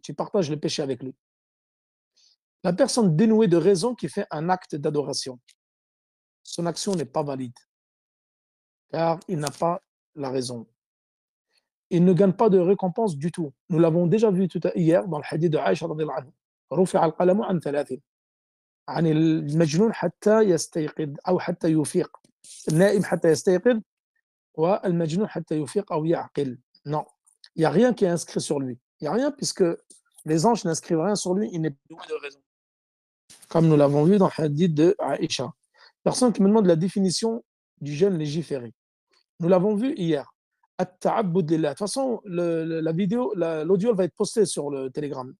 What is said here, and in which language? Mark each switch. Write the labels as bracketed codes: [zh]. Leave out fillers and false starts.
[fr] Tu partages le péché avec lui. La personne dénouée de raison qui fait un acte d'adoration, son action n'est pas valide, car il n'a pas la raison. Il ne gagne pas de récompense du tout. Nous l'avons déjà vu hier dans le hadith de Aïcha radhiyallahu anha. [ar] رفع القلم عن 3 عن المجنون حتى يستيقظ أو حتى يفيق النائم حتى يستيقظ والمجنون حتى يفيق أو يعقل. [fr] Non, il n'y a rien qui est inscrit sur lui. Il n'y a rien puisque les anges n'inscrivent rien sur lui, il n'est pas doué de raison. Comme nous l'avons vu dans le hadith de Aïcha. Personne qui me demande la définition du jeûne légiféré. Nous l'avons vu hier. De toute façon, la vidéo, l'audio, elle va être postée sur le Telegram.